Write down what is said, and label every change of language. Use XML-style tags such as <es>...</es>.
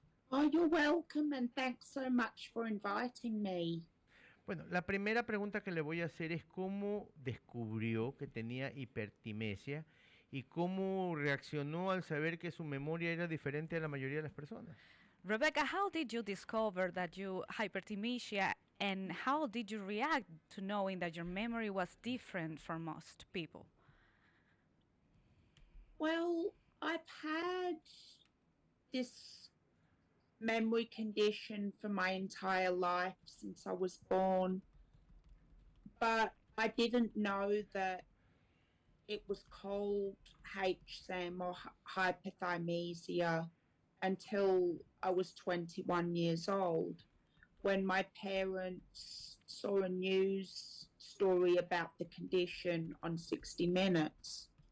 <en>Oh, you're welcome and thanks so much for inviting me.</en> <es>Bueno, la primera pregunta que le voy a hacer es cómo descubrió que tenía hipertimesia y cómo reaccionó al saber que su memoria era diferente a la mayoría de las personas.</es> <en>Rebecca, how did you discover that you hypertimesia and how did you react to knowing that your memory was different from most people? Well, I've had this memory condition for my entire life since I was born, but I didn't know that it was called HSAM or hyperthymesia until I was 21 years old, when my parents saw a news story about the condition on 60 Minutes.</en>